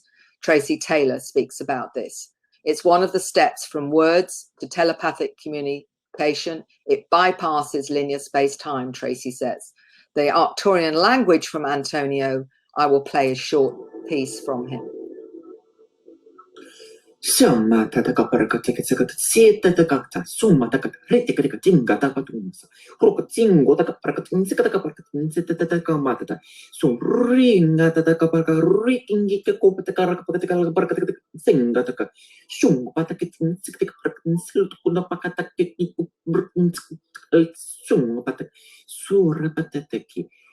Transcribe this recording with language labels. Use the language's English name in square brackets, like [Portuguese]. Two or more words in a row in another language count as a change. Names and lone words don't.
[English] Tracy Taylor speaks about this. It's one of the steps from words to telepathic communication. It bypasses linear space-time, Tracy says. The Arcturian language from Antonio, I will play a short piece from him. Summa tataka parakateka seta takata summa taka retika tinga takatunsa roka tingo taka parakatunsa taka parakatunsa tataka matata so ringa tataka paraka rikingi ka kopataka rakapataka parakataka singa taka shung patakitin siktika parakatunsa kuna pakataki shung patak sura patataki